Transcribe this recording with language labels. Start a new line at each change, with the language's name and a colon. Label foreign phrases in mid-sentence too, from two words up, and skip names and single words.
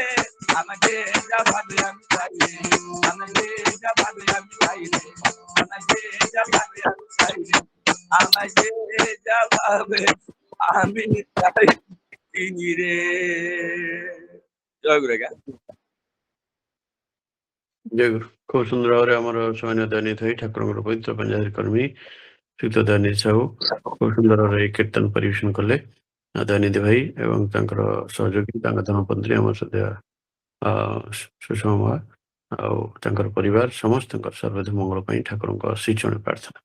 Bangla: আমায় যে যা ভাবে আমি তাই রে, আমায় যে যা ভাবে আমি তাই রে, আমায় যে যা ভাবে আমি তাই রে, আমায় যে যা ভাবে আমি তাই রে। জয় গুরু আଜ୍ଞା।
Odia: ଜୟ ଗୁରୁ। ଖୁବ ସୁନ୍ଦର ଭାବରେ ଆମର ସେମାନେ ଦୈନିତ ହୋଇ ଠାକୁରଙ୍କର ପବିତ୍ର ପଞ୍ଜାବୀ କର୍ମୀ ଶ୍ରୀଯୁକ୍ତ ଦୈନିତ ସାହୁ ଖୁବ ସୁନ୍ଦର ଭାବରେ ଏହି କୀର୍ତ୍ତନ ପରିବେଷଣ କଲେ। ଦୈନିତ ଭାଇ ଏବଂ ତାଙ୍କର ସହଯୋଗୀ ତାଙ୍କ ଧର୍ମପତ୍ନୀ ଆମର ସଦ୍ୟ ସୁଷମା ମା ଆଉ ତାଙ୍କର ପରିବାର ସମସ୍ତଙ୍କର ସର୍ବଦା ମଙ୍ଗଳ ପାଇଁ ଠାକୁରଙ୍କ ଶ୍ରୀଚରଣ ପ୍ରାର୍ଥନା।